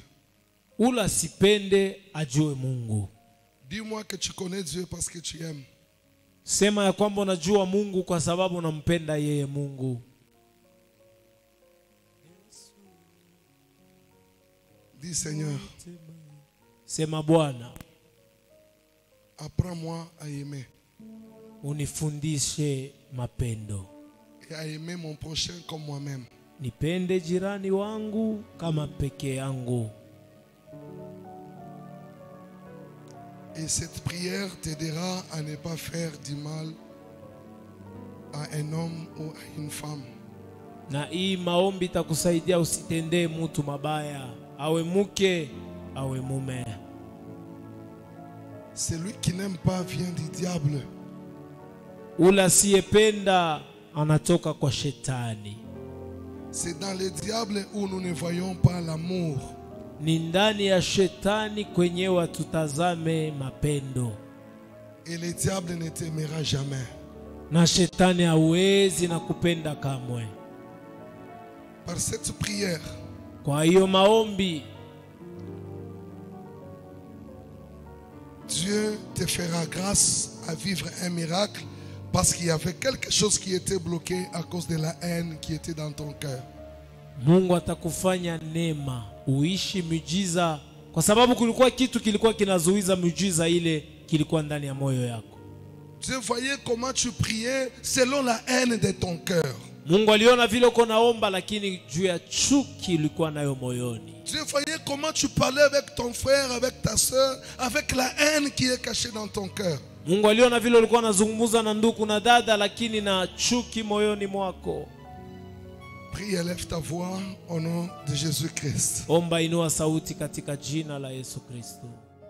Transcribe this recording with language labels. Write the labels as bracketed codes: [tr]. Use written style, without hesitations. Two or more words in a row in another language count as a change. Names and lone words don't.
[sw] Ula sipende ajue Mungu. [fr] Dis-moi que tu connais Dieu parce que tu aimes. [sw] Sema ya kwamba unajua Mungu kwa sababu unampenda yeye Mungu. [fr] Dis Seigneur, [sw] Sema Bwana, [fr] apprends-moi à aimer. [sw] unifundishe mapendo. [fr] Et à aimer mon prochain comme moi-même. [sw] Nipende jirani wangu kama peke yangu. [fr] Et cette prière t'aidera à ne pas faire du mal à un homme ou à une femme. [sw] Na hii maombi itakusaidia usitendee mtu mabaya, awe mke, awe mume. [fr] Celui qui n'aime pas vient du diable. [sw] Ula asiyependa anatoka kwa shetani. [fr] C'est dans le diable où nous ne voyons pas l'amour. [sw] Ni ndani ya shetani kwenyewe tutazame mapendo. [fr] Et le diable ne t'aimera jamais. [sw] Na shetani hawezi na kupenda kamwe. [fr] Par cette prière, [sw] Kwa hiyo maombi, [fr] Dieu te fera grâce à vivre un miracle parce qu'il y avait quelque chose qui était bloqué à cause de la haine qui était dans ton cœur. [sw] Mungu atakufanya neema uishi miujiza kwa sababu kulikuwa kitu kilikuwa kinazuiza miujiza ile kilikuwa ndani ya moyo yako. [fr] Dieu voyait comment tu priais selon la haine de ton cœur. [sw] Mungu aliona vile uko naomba lakini juu ya chuki ilikuwa nayo moyoni. [fr] Dieu voyait comment tu parlais avec ton frère, avec ta soeur, avec la haine qui est cachée dans ton cœur. [sw] Mungu aliona vile ulikuwa unazungumza na ndugu na dada lakini na chuki moyoni mwako. [fr] Prie et lève ta voix au nom de Jésus-Christ. [sw] Omba, inua sauti katika jina la Yesu Kristo.